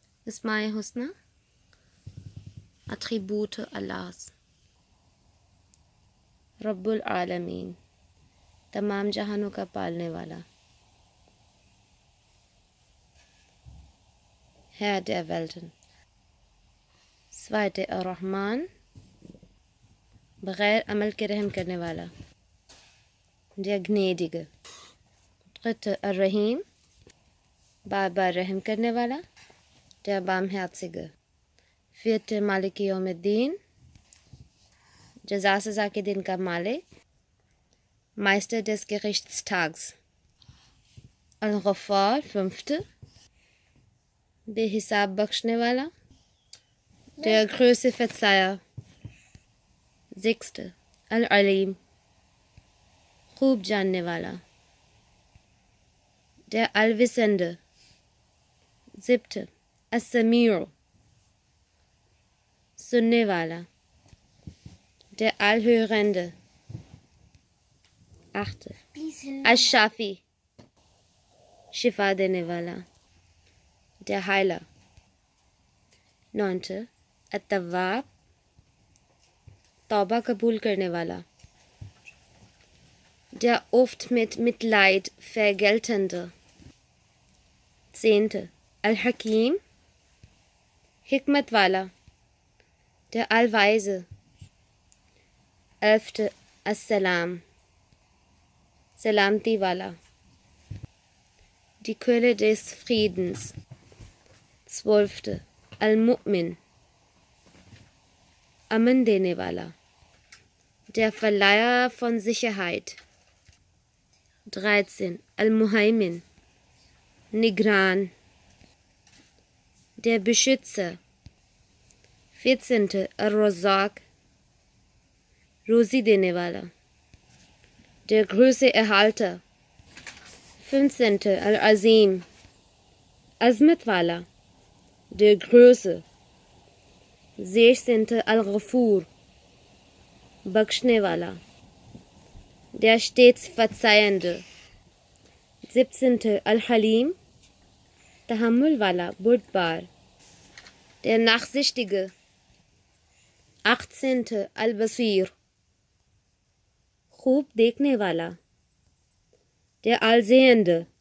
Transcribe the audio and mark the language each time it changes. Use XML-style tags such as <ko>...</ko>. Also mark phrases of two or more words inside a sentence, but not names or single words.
<ur>اسمائے حسنی اٹریبوٹ اللہ،</ur> <ar>رب العالمین</ar> <ur>تمام جہانوں کا پالنے والا</ur> <de>Herr der Welten.</de> <ur>Zweite الرحمن بغیر عمل کے رحم کرنے والا،</ur> <de>der Gnädige.</de> <ur>Dritte الرحیم بار بار رحم کرنے والا،</ur> <de>der Barmherzige.</de> <ur>Vierte</ur> <ar>مالک یوم الدین</ar> <ur>جزا سزا کے دن کا مالک،</ur> <de>Meister des Gerichtstags.</de> <ur>الغفار fünfte بے حساب بخشنے والا،</ur> <de>der große Verzeiher.</de> <ur>Sechste العلیم خوب جاننے والا،</ur> <de>der Allwissende.</de> <ur>Siebte السمیع سننے والا،</ur> <de>der Allhörende.</de> <ur>Achte الشافی شفا دینے والا،</ur> <de>der Heiler.</de> <ur>Neunte التواب توبہ قبول کرنے والا،</ur> <de>der oft mit Mitleid vergeltende.</de> <ur>Zehnte الحکیم حکمت والا،</ur> <de>der Allweise.</de> <ur>Elfte السلام سلامتی والا،</ur> <de>die Quelle des Friedens.</de> <ur>Zwölfte المؤمن امن دینے والا،</ur> <de>der Verleiher von Sicherheit. 13 المهيمن نگران، der Beschützer.</de> <ur>14 الرزاق روزی دینے والا،</ur> <de>der große Erhalter.</de> <ur>15 العظیم عظمت والا،</ur> <de>der Größe.</de> <ur>16 الغفور بخشنے والا،</ur> <de>der stets Verzeihende.</de> <ur>17 الحلیم تحمل والا بردبار،</ur> <de>der Nachsichtige.</de> <ur>18 البصیر خوب دیکھنے والا،</ur> <de>der Allsehende.</de>